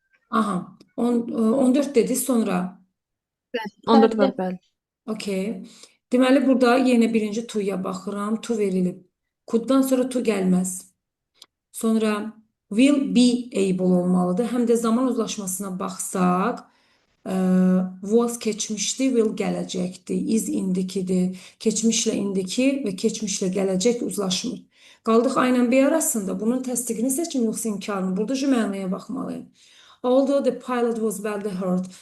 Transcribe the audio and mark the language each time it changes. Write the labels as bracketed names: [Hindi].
[Azerbaijani] Aha. 14 dedi sonra. 14 var, bəli. Okey. Deməli burada yenə birinci to'ya baxıram. To verilib. Could'dan sonra to gəlməz. Sonra [English] will be able [Azerbaijani] olmalıdır. Həm də zaman uzlaşmasına baxsaq, was keçmişdi, will gələcəkdi, is indikidir. Keçmişlə indiki və keçmişlə gələcək uzlaşmır. Qaldıq A ilə B arasında. Bunun təsdiqini seçim yoxsa inkarını. Burada cümləyə baxmalıyım. [English] Although the pilot was badly hurt.